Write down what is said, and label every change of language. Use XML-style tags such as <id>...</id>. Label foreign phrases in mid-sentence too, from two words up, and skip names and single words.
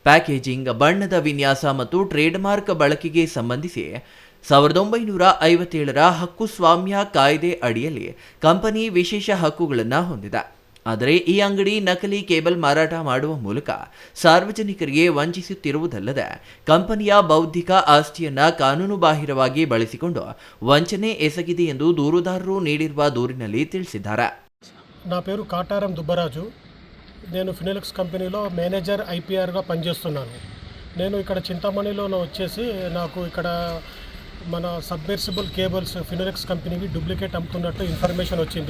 <kn>ಪ್ಯಾಕೇಜಿಂಗ್, ಬಣ್ಣದ ವಿನ್ಯಾಸ ಮತ್ತು ಟ್ರೇಡ್ಮಾರ್ಕ್ ಬಳಕೆಗೆ ಸಂಬಂಧಿಸಿ 1957ರ ಹಕ್ಕುಸ್ವಾಮ್ಯ ಕಾಯ್ದೆ ಅಡಿಯಲ್ಲಿ ಕಂಪನಿ ವಿಶೇಷ ಹಕ್ಕುಗಳನ್ನು ಹೊಂದಿದೆ. ಆದರೆ ಈ ಅಂಗಡಿ ನಕಲಿ ಕೇಬಲ್ ಮಾರಾಟ ಮಾಡುವ ಮೂಲಕ ಸಾರ್ವಜನಿಕರಿಗೆ ವಂಚಿಸುತ್ತಿರುವುದಲ್ಲದೆ ಕಂಪನಿಯ ಬೌದ್ಧಿಕ ಆಸ್ತಿಯನ್ನ ಕಾನೂನುಬಾಹಿರವಾಗಿ ಬಳಸಿಕೊಂಡು ವಂಚನೆ ಎಸಗಿದೆ ಎಂದು ದೂರುದಾರರು ನೀಡಿರುವ దూరిನಲ್ಲಿ ತಿಳಿಸಿದ್ದಾರೆ.</kn> <te>నా పేరు కాటారం దుబ్బరాజు. నేను ఫినోలెక్స్ కంపెనీలో మేనేజర్ ఐపీఆర్గా పనిచేస్తున్నాను. నేను ఇక్కడ చింతామణిలో వచ్చేసి నాకు ఇక్కడ మన సబ్మెర్సిబుల్ కేబుల్స్ ఫినోలెక్స్ కంపెనీవి డూప్లికేట్ అమ్ముతున్నట్టు ఇన్ఫర్మేషన్ వచ్చింది.</te>